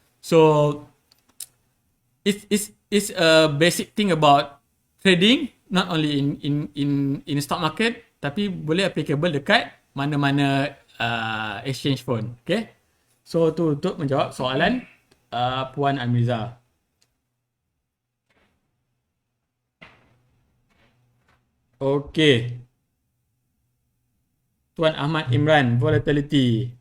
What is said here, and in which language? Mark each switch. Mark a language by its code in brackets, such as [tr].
[en] So it's a basic thing about trading, not only in stock market, [ms] tapi boleh applicable dekat mana-mana exchange pun. Okay, so tu untuk menjawab soalan Puan Amiza. Okay, Tuan Ahmad Imran, volatility.